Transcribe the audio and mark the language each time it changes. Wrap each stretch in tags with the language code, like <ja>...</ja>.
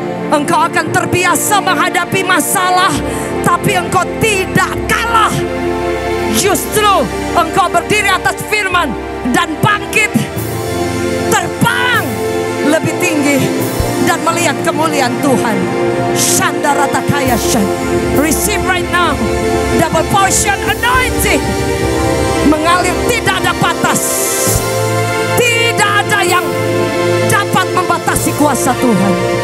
<id>Engkau akan terbiasa menghadapi masalah, tapi engkau tidak kalah. Justru engkau berdiri atas firman dan bangkit, terbang lebih tinggi dan melihat kemuliaan Tuhan. Shandaratakaya shan.</id> <en>Receive right now double portion anointing.</en> <id>Mengalir, tidak ada batas. Tidak ada yang dapat membatasi kuasa Tuhan.</id>